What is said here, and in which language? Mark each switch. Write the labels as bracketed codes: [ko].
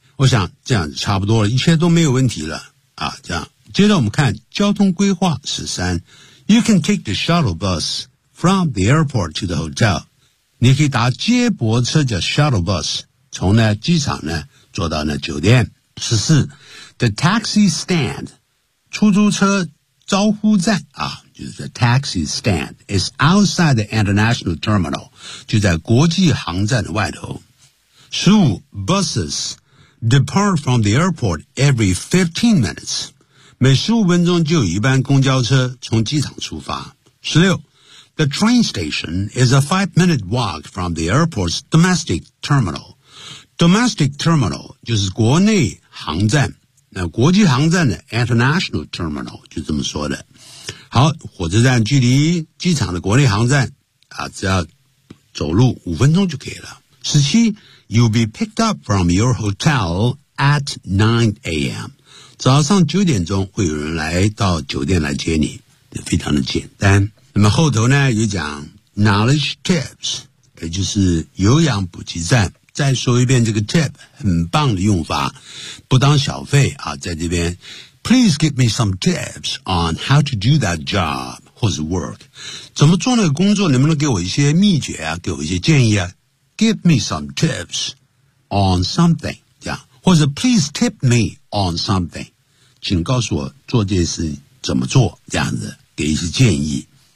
[zh] 我想这样差不多了，一切都没有问题了啊。这样，接着我们看交通规划13。 [en] You can take the shuttle bus from the airport to the hotel. [zh] 你可以搭接驳车叫 shuttle bus， 从呢机场呢坐到呢酒店。 [en] 14 The taxi stand [zh] 出租车招呼站啊，就是 [en] the taxi stand is outside the international terminal， [zh] 就在国际航站的外头。 [en] 15 Buses depart from the airport every 15 minutes， [zh] 每15分钟就有一班公交车从机场出发。 [en] 16 The train station is a 5-minute walk from the airport's domestic terminal。 [zh] Domestic terminal 就是国内航站，那国际航站的 international terminal 就这么说的。好，火车站距离机场的国内航站啊，只要走路五分钟就可以了。 [en] 17 You'll be picked up from your hotel at 9 a.m. [zh] 早上九点钟会有人来到酒店来接你，非常的简单。那么后头呢有讲 knowledge tips， 也就是有氧补给站。再说一遍这个 tip， 很棒的用法，不当小费啊，在这边 ， [en] please give me some tips on how to do that job [zh] 或者 work， 怎么做那个工作，能不能给我一些秘诀啊，给我一些建议啊 ？ [en] Give me some tips on something， [zh] 这样，或者 [en] please tip me on something， [zh] 请告诉我做这件事怎么做，这样子给一些建议。